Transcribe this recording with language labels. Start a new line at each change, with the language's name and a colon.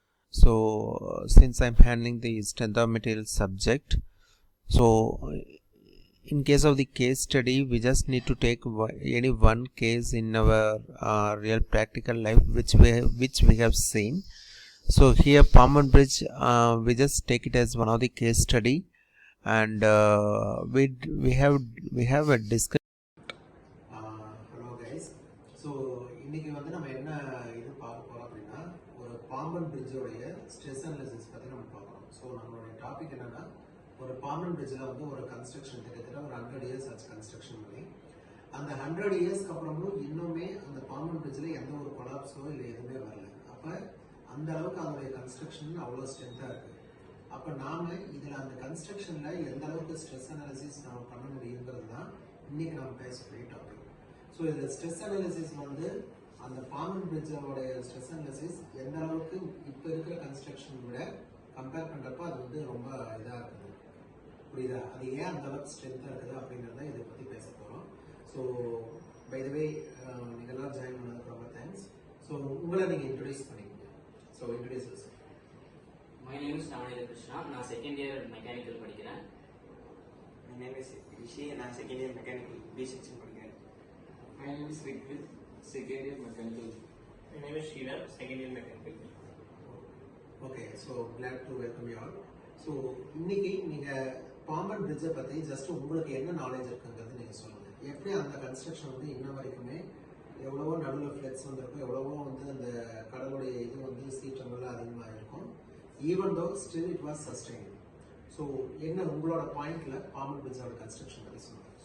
English: So since I'm handling the strength of material subject, so in case of the case study, we just need to take any one case in our real practical life which we have seen. So here Palm Bridge, we just take it as one of the case study. And we have a discussion. Hello guys.
Tamil: So இன்னைக்கு வந்து நம்ம என்ன இது பார்க்க போறோம் அப்படின்னா ஒரு Pamban பிரிட்ஜோடைய stress analysis பத்தி நம்ம பார்க்கறோம். ஸோ நம்மளுடைய டாபிக் என்னன்னா ஒரு பாம்பன் பிரிட்ஜில் வந்து ஒரு கன்ஸ்ட்ரக்ஷன் கிட்டத்தட்ட ஒரு 100 இயர்ஸ் ஆச்சு கன்ஸ்ட்ரக்ஷன் பண்ணி. அந்த 100 இயர்ஸ்க்கு அப்புறமும் இன்னுமே அந்த பாம்பன் பிரிட்ஜில் எந்த ஒரு கொலாப்ஸோ இல்லை எதுவுமே வரல. அப்போ அந்த அளவுக்கு அதோடைய கன்ஸ்ட்ரக்ஷன் அவ்வளோ ஸ்ட்ரென்த்தாக இருக்குது. அப்போ நாம் இதில் அந்த கன்ஸ்ட்ரக்ஷனில் எந்த அளவுக்கு ஸ்ட்ரெஸ் அனாலிசிஸ் நம்ம பண்ண முடியுங்கிறது தான் இன்றைக்கி நம்ம பேசக்கூடிய டாபிக். ஸோ இதில் ஸ்ட்ரெஸ் அனாலிசிஸ் வந்து அந்த பாம்பன் பிரிட்ஜோடைய ஸ்ட்ரெஸ் அனாலிசிஸ் எந்த அளவுக்கு இப்போ இருக்கிற கன்ஸ்ட்ரக்ஷன் விட கம்பேர் பண்ணுறப்போ அது வந்து ரொம்ப இதாக இருக்குது. புரியுதா? அது ஏன் அந்த அளவுக்கு ஸ்ட்ரென்த்தாக இருக்குது அப்படிங்கிறத இதை பற்றி பேச போகிறோம். ஸோ பை த வே நீங்கள் எல்லாம் ஜாயின் பண்ணதுக்கு ரொம்ப தேங்க்ஸ். ஸோ உங்களை நீங்கள் இன்ட்ரடியூஸ் பண்ணிக்கோங்க.
English: So introduce yourself. My name is Tamanida Krishna.
Tamil: நான் செகண்ட் இயர் மெக்கானிக்கல் படிக்கிறேன்.
English: My name is Rishi.
Tamil: நான் second year mechanical B section படிக்கிறேன்.
English: My name is Rigvit, second year mechanical. My name is Shivam, second year mechanical. Okay, so glad to welcome you all.
Tamil: So இன்னைக்கு நீங்க பாம்பன் பிரிட்ஜை பத்தி just உங்களுக்கு என்ன knowledge இருக்குங்கிறது நீங்க சொல்லுங்க. எப்படி அந்த கன்ஸ்ட்ரக்ஷன் வந்து இன்ன வரைக்குமே எவ்வளவோ நடுவில் ஃப்ளட்ஸ் வந்திருக்கும், எவ்வளவோ வந்து அந்த கடலுடைய இது வந்து சீற்றங்கள்லாம் அதிகமாக இருக்கும்.
English: Even though still it was sustain.
Tamil: So என்ன உங்களோட பாயிண்ட்ல பாம்பன் பிரிட்ஜோட கன்ஸ்ட்ரக்ஷன் பற்றி சொல்லுங்க